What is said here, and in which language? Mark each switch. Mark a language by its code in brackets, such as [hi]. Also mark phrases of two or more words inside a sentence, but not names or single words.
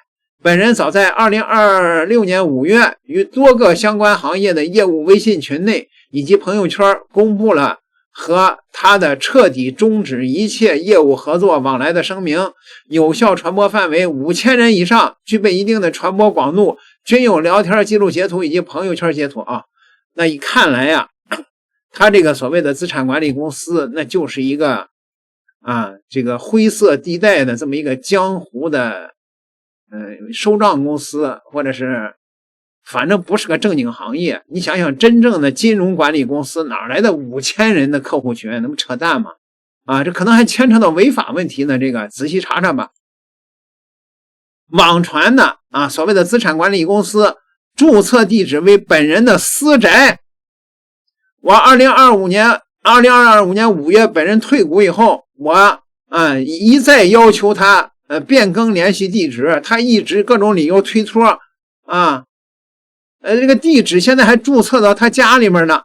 [zh] 本人早在2026年5月與多個相關行業的業務微信群內以及朋友圈公布了和他的徹底終止一切業務合作往來的聲明，有效傳播範圍5000人以上，具備一定的傳播廣度，均有聊天記錄截圖以及朋友圈截圖啊。那一看來呀，他這個所謂的資產管理公司，那就是一個這個灰色地帶的这麼一個江湖的收账公司，或者是反正不是个正經行業。你想想，真正的金融管理公司哪來的5000人的客戶群？那不扯淡嗎？這可能還牽扯到違法問題呢，這個仔細查查吧。網傳的所謂的資產管理公司註冊地址為本人的私宅。我2022年5月本人退股以後，我一再要求他變更聯繫地址，他一直各種理由推脫這個地址現在還註冊到他家裡面呢。